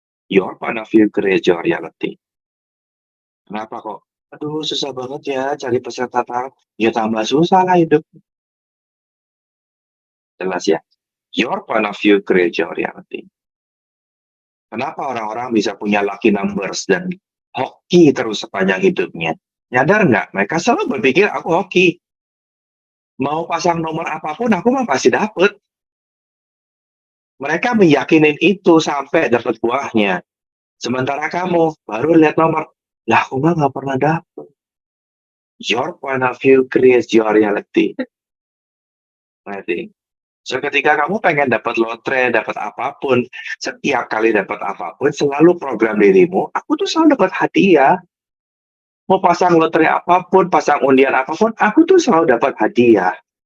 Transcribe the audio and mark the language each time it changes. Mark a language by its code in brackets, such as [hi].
[en] Your point of view creates your reality. [id] Kenapa kok? Aduh, susah banget ya cari peserta tarot. Ya tambah susah lah hidup. Jelas ya? [en] Your point of view creates your reality. [id] Kenapa orang-orang bisa punya lucky numbers dan hoki terus sepanjang hidupnya? Nyadar nggak? Mereka selalu berpikir aku hoki. Mau pasang nomor apapun aku mah pasti dapet. Mereka meyakinin itu sampai dapat buahnya. Sementara kamu baru lihat nomor, lah aku mah nggak pernah dapet. [en] Your point of view creates your reality. [id] Ngerti? So ketika kamu pengen dapat lotre, dapat apapun, setiap kali dapat apapun, selalu program dirimu, aku tuh selalu dapat hadiah. Mau pasang lotre apapun, pasang undian apapun, aku tuh selalu dapat hadiah.